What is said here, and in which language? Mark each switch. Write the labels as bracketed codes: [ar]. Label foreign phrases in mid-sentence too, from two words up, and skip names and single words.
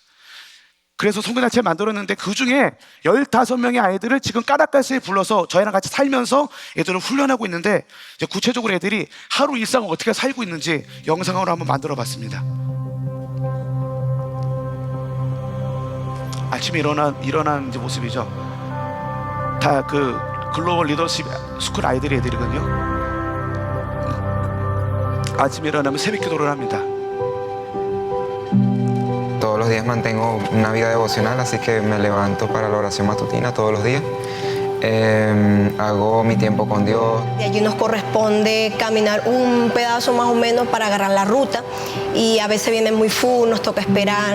[ko] 그래서 선교단체를 만들었는데 그 중에 15명의 아이들을 지금 까라카스에 불러서 저희랑 같이 살면서 애들을 훈련하고 있는데, 이제 구체적으로 애들이 하루 일상을 어떻게 살고 있는지 영상으로 한번 만들어 봤습니다. 아침에 일어난 이제 모습이죠. 다 그 [en] global leadership school [ko] 애들이거든요. 아침에 일어나면 새벽 기도를 합니다. [es] Todos los días mantengo una vida devocional, así que me levanto para la oración matutina todos los días. Hago mi tiempo con Dios. De allí nos corresponde caminar un pedazo más o menos para agarrar la ruta y a veces viene muy full, nos toca esperar.